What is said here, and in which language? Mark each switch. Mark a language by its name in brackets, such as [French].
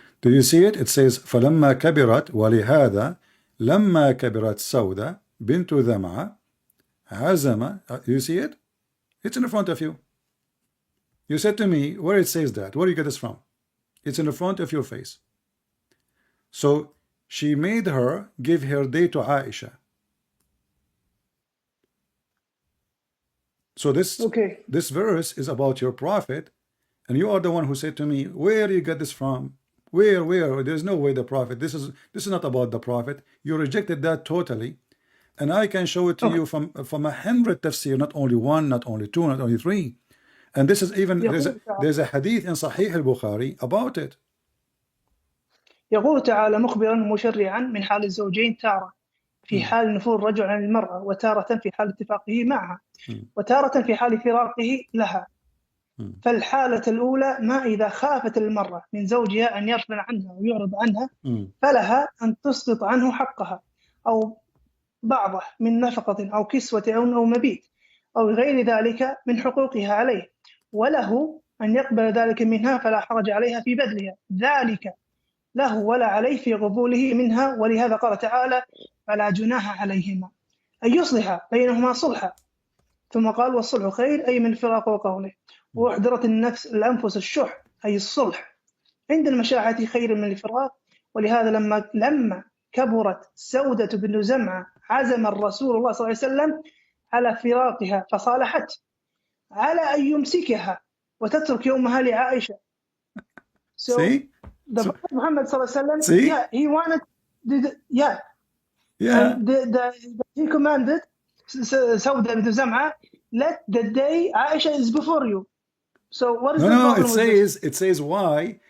[English] Do you see it? It says [Arabic] فلما كبرت ولهذا لما كبرت سودة بنت ذمعة عزم. [English] You see it? It's in the front of you. You said to me, where it says that? Where do you get this from? It's in the front of your face. So she made her give her day to Aisha. So this verse is about your prophet, and you are the one who said to me, where do you get this from? Where? There's no way the prophet. This is not about the prophet. You rejected that totally, and I can show it to you from 100 tafsir, not only one, not only two, not only three. And this is even there's a hadith in Sahih al-Bukhari about it. [Arabic] يقول تعالى مخبرا مشرعا من حال الزوجين تارة في حال نفور الرجل عن المرأة وتارة في حال اتفاقه معها وتارة في حال فراقه لها. فالحالة الأولى ما إذا خافت المرأة من زوجها أن يغفل عنها ويعرض عنها فلها أن تسقط عنه حقها أو بعضه من نفقة أو كسوة أو مبيت أو غير ذلك من حقوقها عليه، وله أن يقبل ذلك منها فلا حرج عليها في بذلها، ذلك له ولا عليه في قبوله منها. ولهذا قال تعالى فلا جناح عليهما أن يصلح بينهما صلحا، ثم قال والصلح خير أي من الفراق وقوله وأحضرت الأنفس الشح أي الصلح عند المشاحة خير من الفراق. ولهذا لما كبرت سودة بن زمعة عزم الرسول الله صلى الله عليه وسلم على فراقها فصالحت على أن يمسكها وتترك يومها لعائشة. [English] So the Prophet Muhammad [Arabic] صلى الله عليه وسلم, [English] he wanted, and he commanded Sauda bin Zam'a, let the day Aisha is before you. So what is the problem with this? It says why.